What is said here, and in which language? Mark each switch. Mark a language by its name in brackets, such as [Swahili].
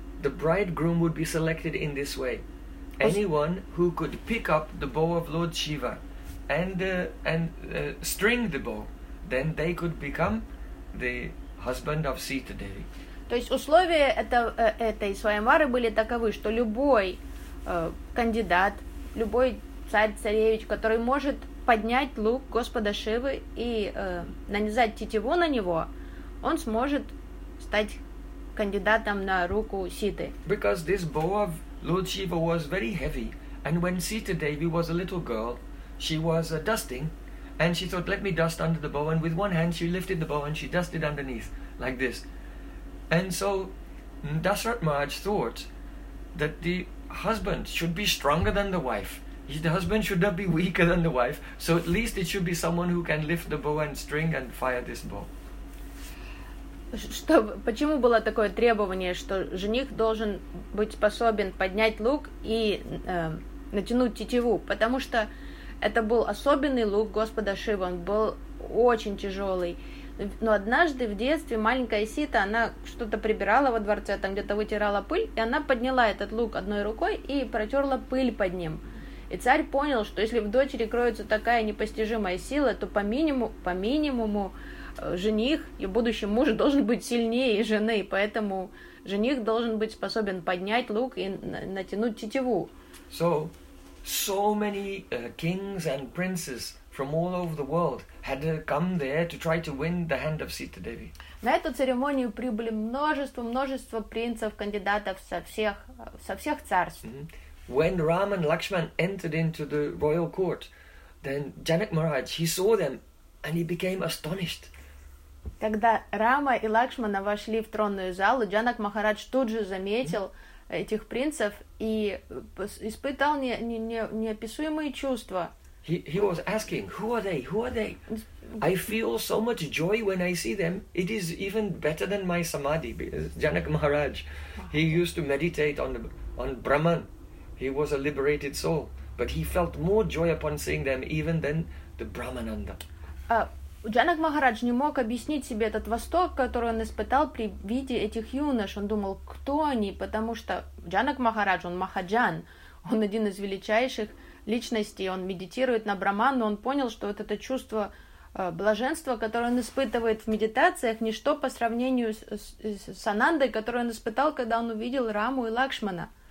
[English] The bridegroom would be selected in this way. Anyone who could pick up the bow of Lord Shiva and string the bow, then they could become the husband of Sita Devi. [Russian] То есть условия этой Свайамвары были таковы, что любой кандидат, любой царь-царевич, который может поднять лук Господа Шивы и нанизать тетиву на него, он сможет стать кандидатом на руку Ситы. [English] Because this boa of Lord Shiva was very heavy, and when Sita Devi was a little girl, she was dusting, and she thought, "Let me dust under the boa." And with one hand, she lifted the boa and she dusted underneath like this. And so Dasarath Maharaj thought that the husband should be stronger than the wife. The husband should not be weaker than the wife. So at least it should be someone who can lift the bow and string and fire this bow. [Russian] Что, почему было такое требование, что жених должен быть способен поднять лук и натянуть тетиву? Потому что это был особенный лук Господа Шивы, он был очень тяжелый. Но однажды в детстве маленькая Сита, она что-то прибирала во дворце, там где-то вытирала пыль, и она подняла этот лук одной рукой и протерла пыль под ним. И царь понял, что если в дочери кроется такая непостижимая сила, то по минимуму жених и будущий муж должен быть сильнее жены, поэтому жених должен быть способен поднять лук и натянуть тетиву. [English] So many kings and princes from all over the world had come there to try to win the hand of Sita Devi. [Russian] На эту церемонию прибыли множество принцев, кандидатов со всех царств. Mm-hmm. [English] When Ram and Lakshman entered into the royal court, then Janak Maharaj, he saw them and he became astonished. [Russian] Когда Рама и Лакшмана вошли в тронную залу, Джанак Махарадж тут же заметил этих принцев и испытал неописуемые чувства. [English] He was asking, "Who are they? Who are they? I feel so much joy when I see them. It is even better than my samadhi." Janak Maharaj, he used to meditate on Brahman. He was a liberated soul, but he felt more joy upon seeing them even than the Brahmananda. [Russian] Джанак Махарадж не мог объяснить себе этот восторг, который он испытал при виде этих юнош. Он думал, кто они, потому что Джанак Махарадж, он Махаджан, он один из величайших личностей, он медитирует на Брахману, он понял, что вот это чувство блаженства, которое он испытывает в медитациях, ничто по сравнению с Анандой, которую он испытал, когда он увидел Раму и Лакшмана.